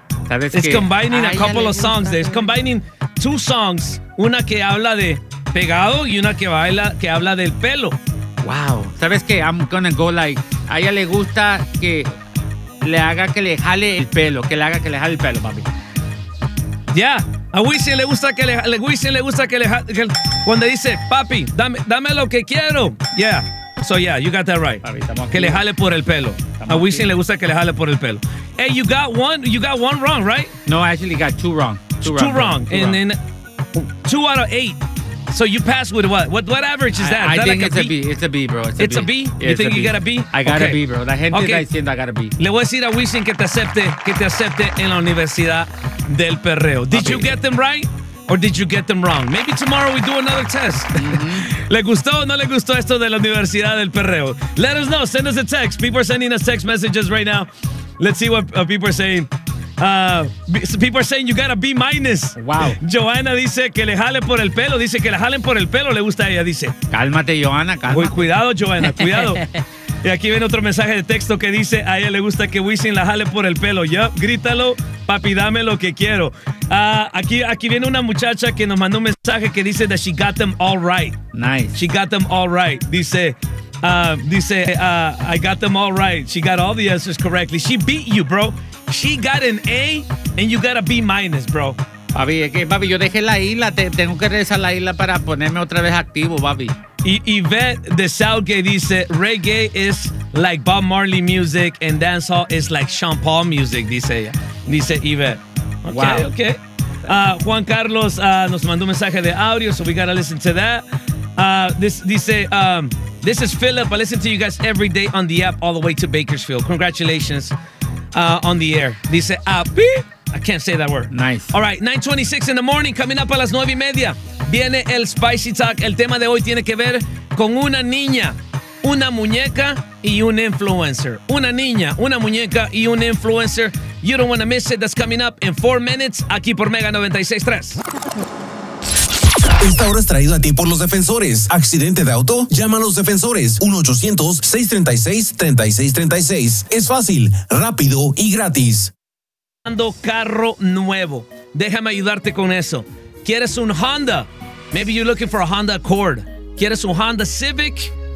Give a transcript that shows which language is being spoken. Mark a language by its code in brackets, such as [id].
[en] It's combining a couple of songs there. It's combining two songs. [es] Una que habla de pegado y una que baila, que habla del pelo. Wow. ¿Sabes qué? [en] I'm gonna go like, [es] a ella le gusta que le haga que le jale el pelo. Que le haga que le jale el pelo, papi. [en] Yeah. [es] A Wisin le gusta que le Wisin le gusta que le jale. Cuando dice, papi, dame lo que quiero. [en] Yeah. So yeah, you got that right. [es] Papi, estamos aquí. Que le jale por el pelo. A Wisin le gusta que le jale por el pelo. [en] Hey, you got one wrong, right? No, I actually got two wrong. Two wrong. And then two out of eight. So you passed with what? What average is that? I is that think like it's a B. It's a B, bro. It's a B? Yeah, you think you got a B? I got a B, bro. [es] La gente está diciendo [en] I got a B. [es] Le voy a decir a Wisin que te acepte en la Universidad del Perreo. [en] Did you get them right? [es] Or did you get them wrong? Maybe tomorrow we do another test. ¿Le gustó o no le gustó esto de la Universidad del Perreo? [en] Let us know. Send us a text. People are sending us text messages right now. Let's see what people are saying. People are saying you got a B minus. Wow. [es] Joanna dice que le jale por el pelo. Dice que le jalen por el pelo. Le gusta a ella, dice. Cálmate, Joanna, cálmate. Uy, cuidado, Joanna, cuidado. Y aquí viene otro mensaje de texto que dice a ella le gusta que Wisin la jale por el pelo. Yup, grítalo. Papi, dame lo que quiero. Aquí viene una muchacha que nos mandó un mensaje que dice [en] that she got them all right. Nice. She got them all right. [es] Dice, [en] I got them all right. She got all the answers correctly. She beat you, bro. She got an A and you got a B minus, bro. [es] Papi, es que, papi, yo dejé la isla. Tengo que regresar a la isla para ponerme otra vez activo, papi. [en] Yvette de Southgate dice, reggae is like Bob Marley music and dancehall is like Sean Paul music, [es] dice ella. Dice Yvette. [en] Okay, wow. [es] Okay. Juan Carlos nos mandó un mensaje de audio, [en] so we gotta listen to that. This is Philip. I listen to you guys every day on the app all the way to Bakersfield. Congratulations on the air. [es] Dice, [en] I can't say that word. Nice. All right, 9:26 in the morning, coming up [es] a las 9:30. Viene el [en] Spicy Talk. [es] El tema de hoy tiene que ver con una niña, una muñeca y un influencer. Una niña, una muñeca y un influencer. [en] You don't want to miss it. That's coming up in 4 minutes [es] aquí por Mega 96.3. Esta hora es traída a ti por los defensores. ¿Accidente de auto? Llama a los defensores. 1-800-636-3636. Es fácil, rápido y gratis. Ando carro nuevo. Déjame ayudarte con eso. ¿Quieres un Honda? [en] Maybe you're looking for a Honda Accord. [es] ¿Quieres un Honda Civic?